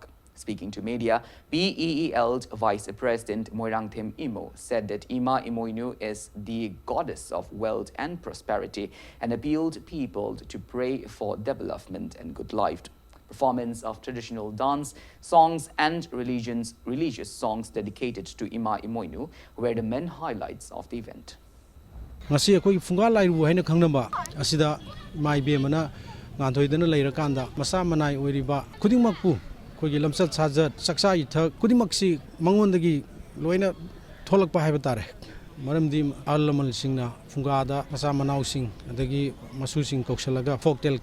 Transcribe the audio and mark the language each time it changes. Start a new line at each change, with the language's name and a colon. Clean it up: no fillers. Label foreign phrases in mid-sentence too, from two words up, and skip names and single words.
English: Speaking to media, PEEL Vice President Moirangthem Imo said that Ima Imoynu is the goddess of wealth and prosperity and appealed people to pray for development and good life. performance of traditional dance, songs and religious songs dedicated to Ima Imoinu were the main highlights of the event.
Manipuri: ngasi akoi funga lairu haina khangnaba asida mai be mana nganthoidana leirakanda masa manai oiriba khudingmakpu khogi lamsat sajat saksa ithak khudingmaksi mangondagi loina tholakpa haiba tare maramdi alamal singna fungada masa manau sing adagi masu sing koksalaga folktale